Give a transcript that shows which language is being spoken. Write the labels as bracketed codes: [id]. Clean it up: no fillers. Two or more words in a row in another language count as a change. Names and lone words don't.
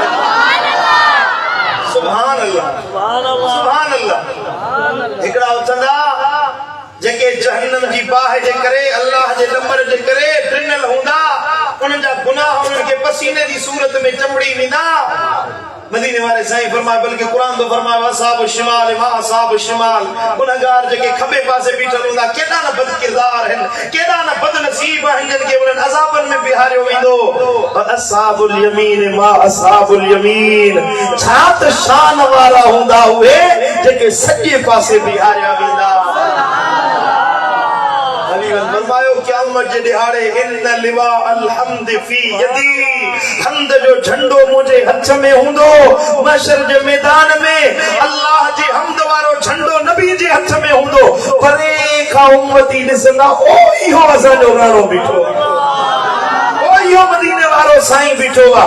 [ar] سبحان الله، سبحان الله. [sd] हिकिड़ा उथंदा जेके जहन्नम जी बाहि जे करे, अल्लाह जे नंबर जे करे टिनल हूंदा, उन्हनि जा गुनाह उन्हनि खे पसीने जी सूरत में चमड़ी वेंदा। मदीने वारे साईं फरमाए, बल्कि कुरान तो फरमाए [ar] أصحاب الشمال ما أصحاب الشمال, [sd] गुनहगार जेके खबे पासे बीठल हूंदा, केॾा न बदकिरदार आहिनि, केॾा न बदनसीब आहिनि जिन खे उन्हनि अज़ाबनि में बिहारियो वेंदो। [ar] أصحاب اليمين ما أصحاب اليمين, [sd] छा त शान वारा हूंदा उहे जेके सॼे पासे बिहारिया वेंदा। फरमायो क़यामत जे दिहाड़े [ar] إن لواء الحمد في يدي, [sd] हम्द जो झंडो मुझे हथ में हुंदो महशर जे मैदान में, अल्लाह जे हम्द वारो झंडो नबी जे हथ में हुंदो, परे का उम्मती ॾिसंदा ओ इहो असांजो राणो बीठो, ओ इहो मदीने वारो साईं बीठो आ।